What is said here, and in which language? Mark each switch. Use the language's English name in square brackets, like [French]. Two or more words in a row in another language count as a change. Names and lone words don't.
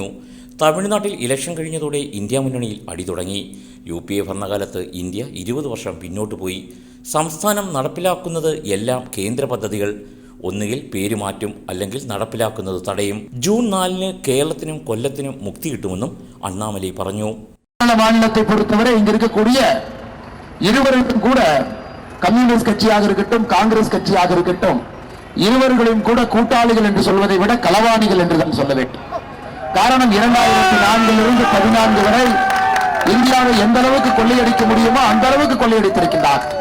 [Malayalam] തമിഴ്നാട്ടിൽ ഇലക്ഷൻ കഴിഞ്ഞതോടെ ഇന്ത്യ മുന്നണിയിൽ അടി തുടങ്ങി. UPA ഭരണകാലത്ത് ഇന്ത്യ 20 വർഷം പിന്നോട്ട് പോയി. സംസ്ഥാനം നടപ്പിലാക്കുന്നത് എല്ലാം കേന്ദ്ര പദ്ധതികൾ ഒന്നുകിൽ പേര് മാറ്റും, അല്ലെങ്കിൽ നടപ്പിലാക്കുന്നത് തടയും. ജൂൺ 4-ന് കേരളത്തിനും കൊല്ലത്തിനും മുക്തി കിട്ടുമെന്നും അണ്ണാമലൈ പറഞ്ഞു. [Tamil] மாநிலத்தை பொறுத்தவரை இங்க இருக்கக்கூடிய இருவருக்கும் கூட கம்யூனிஸ்ட் கட்சியாக இருக்கட்டும், காங்கிரஸ் கட்சியாக இருக்கட்டும், இருவர்களையும் கூட கூட்டாளிகள் என்று சொல்வதை விட களவாணிகள் என்று தான் சொல்ல வேண்டும். காரணம் 2004 14 வரை இந்தியாவை எந்த அளவுக்கு கொள்ளையடிக்க முடியுமோ அந்த அளவுக்கு கொள்ளையடித்திருக்கின்றார்.